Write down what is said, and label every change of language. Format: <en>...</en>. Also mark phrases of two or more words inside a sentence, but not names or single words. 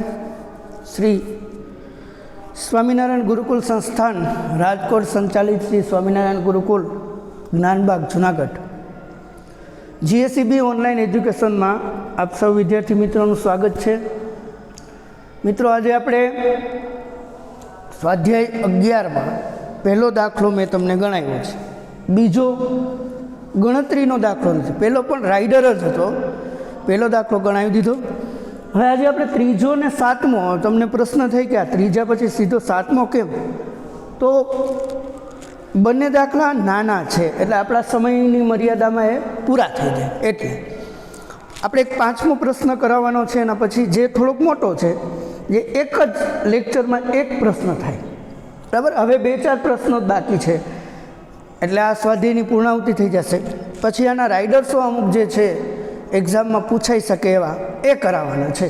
<hi>श्री स्वामीनारायण गुरुकुल संस्थान राजकोट संचालित श्री स्वामीनारायण गुरुकुल ज्ञानबाग जूनागढ़ GSEB ऑनलाइन एज्युकेशन में आप सब विद्यार्थी मित्रों स्वागत है।</hi> <gu>મિત્રો આજ આપણે સ્વાધ્યાય 11 માં પહેલો દાખલો મેં તમને ગણાવ્યો છે, બીજો ગણતરીનો દાખલો છે। પહેલો પણ રાઇડર જ હતો, પહેલો દાખલો ગણાવી દીધો। હવે આજ આપણે ત્રીજો ને સાતમો, તમને પ્રશ્ન થાય કે આ ત્રીજા પછી સીધો સાતમો કેમ? તો બંને દાખલા નાના છે એટલે આપણા સમયની મર્યાદામાં એ પૂરા થઈ જાય। एटले આપણે એક પાંચમો પ્રશ્ન કરાવવાનો છે, એના પછી જે થોડોક મોટો છે, જે એક જ લેક્ચરમાં એક પ્રશ્ન થાય, બરાબર। હવે 2-4 પ્રશ્નો બાકી છે, એટલે આ સ્વાધ્યાયની પૂર્ણાહુતિ થઈ જશે। પછી આના રાઇડર્સો અમુક જે છે એક્ઝામમાં પૂછાઈ શકે એવા એ કરાવવાના છે।</gu>